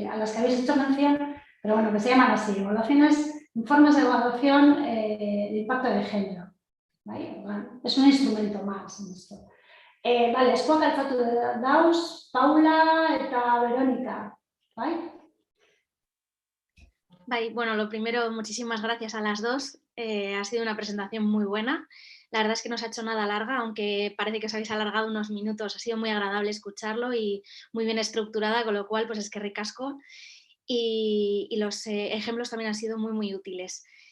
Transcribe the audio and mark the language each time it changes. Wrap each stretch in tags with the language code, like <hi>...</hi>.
<es>A las que habéis hecho mención, pero bueno, que se llaman así, evaluaciones, informes de evaluación de impacto de género. ¿Vale? Bueno, es un instrumento más en esto.</es> <eu>Vale, eskuak altzatu dauz, Paula eta Verónica.</eu> <es>¿Vale? Bueno, lo primero, muchísimas gracias a las dos. Ha sido una presentación muy buena. La verdad es que no se ha hecho nada larga, aunque parece que os habéis alargado unos minutos. Ha sido muy agradable escucharlo y muy bien estructurada, con lo cual, pues es que ricasco. Y los ejemplos también han sido muy, muy útiles.</es>